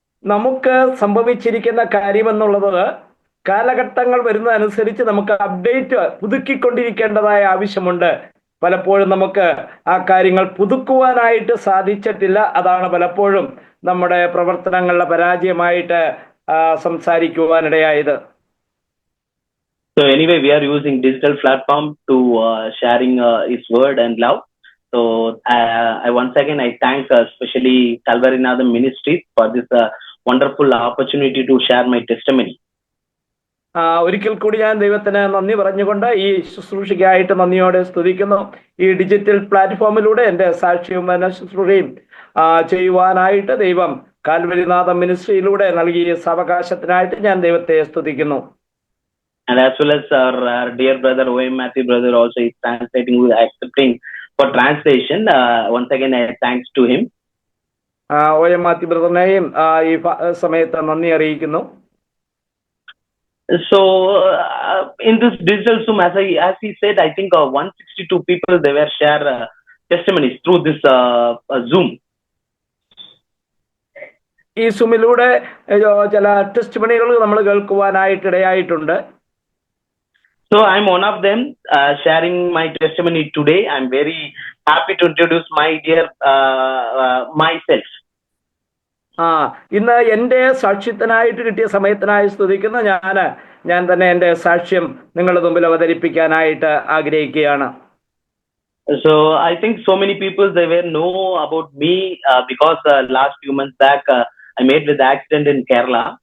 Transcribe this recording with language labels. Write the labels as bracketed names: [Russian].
[Malayalam] നമുക്ക് സംഭവിച്ചിരിക്കുന്ന കാര്യമെന്നുള്ളത് കാലഘട്ടങ്ങൾ വരുന്നതനുസരിച്ച് നമുക്ക് അപ്ഡേറ്റ് പുതുക്കിക്കൊണ്ടിരിക്കേണ്ടതായ ആവശ്യമുണ്ട്. പലപ്പോഴും നമുക്ക് ആ കാര്യങ്ങൾ പുതുക്കുവാനായിട്ട് സാധിച്ചിട്ടില്ല. അതാണ് പലപ്പോഴും നമ്മുടെ പ്രവർത്തനങ്ങളുടെ പരാജയമായിട്ട് സംസാരിക്കുവാനിടയായത്. [English] So anyway, we are using digital platform to sharing His word and love. So I once again I thank especially Kalvarinadam Ministries for this wonderful opportunity to share my testimony. [Malayalam] ഒരിക്കൽ കൂടി ഞാൻ ദൈവത്തിന് നന്ദി പറഞ്ഞുകൊണ്ട് ഈ ശുശ്രൂഷയ്ക്കായിട്ട് നന്ദിയോടെ സ്തുതിക്കുന്നു. ഈ ഡിജിറ്റൽ പ്ലാറ്റ്ഫോമിലൂടെ എൻ്റെ സാക്ഷ്യവും ശുശ്രൂഷയും ചെയ്യുവാനായിട്ട് ദൈവം കാൽവരിനാഥം മിനിസ്ട്രിയിലൂടെ നൽകിയ അവകാശത്തിനായിട്ട് ഞാൻ ദൈവത്തെ സ്തുതിക്കുന്നു. [English] And as well as our dear brother O.M. Matthew brother also is translating, accepting for translation. Once again, I thanks to him. O.M. [Malayalam] Matthew ബ്രദറിനെയും ഈ സമയത്ത് നന്ദി അറിയിക്കുന്നു. [English] So in this digital Zoom, as he said, I think 162 people they were share testimonies through this Zoom. [Malayalam] ഈ സൂമിലൂടെ ചില ടെസ്റ്റിമണികൾ നമ്മൾ കേൾക്കുവാനായിട്ടിടയായിട്ടുണ്ട്. [English] So I'm one of them sharing my testimony today. I'm very happy to introduce my dear myself. [Malayalam] ഇന്ന് എൻ്റെ സാക്ഷ്യത്തിനായിട്ട് കിട്ടിയ സമയത്തിനായി സ്തുതിക്കുന്ന ഞാൻ തന്നെ എൻ്റെ സാക്ഷ്യം നിങ്ങളുടെ മുമ്പിൽ അവതരിപ്പിക്കാനായിട്ട് ആഗ്രഹിക്കുകയാണ്. [English] So I think so many people they were know about me because last few months back I made with accident in Kerala.